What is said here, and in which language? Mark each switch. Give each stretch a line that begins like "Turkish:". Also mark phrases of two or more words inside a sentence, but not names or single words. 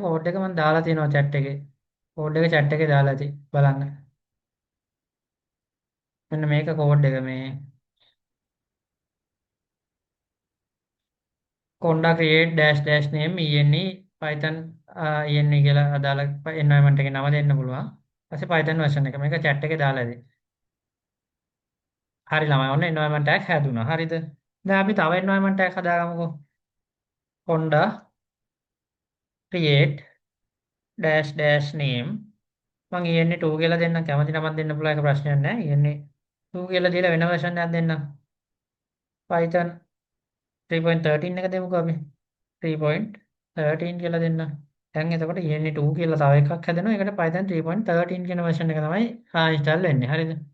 Sinhala: කෝඩ් එක මම දාලා තියෙනවා chat එකේ. කෝඩ් එක chat එකේ දාලා බලන්න. මෙන්න මේක කෝඩ් එක මේ
English: conda create dash dash name ene python ene
Sinhala: කියලා අදාළ environment එකේ නම දෙන්න පුළුවන්. ඊපස්සේ
English: python version
Sinhala: එක මේක chat එකේ දාලා දෙන්න. හරි ළමයි ඔන්න
English: environment tag
Sinhala: හැදුනා. හරිද? දැන් අපි තව
English: environment tag
Sinhala: හදාගමුකෝ.
English: conda create dash dash name
Sinhala: මම ene2 කියලා දෙන්නම්. කැමති නමක් දෙන්න පුළුවන් ඒක ප්‍රශ්නයක් නෑ. ene2 කියලා දීලා වෙන version එකක් දෙන්නම්. python 3.13 එක දෙමුකෝ අපි. 3.13 කියලා දෙන්න. දැන් එතකොට ENE2 කියලා තව එකක් හැදෙනවා. ඒකට Python 3.13 කියන version එක තමයි install වෙන්නේ. හරිද?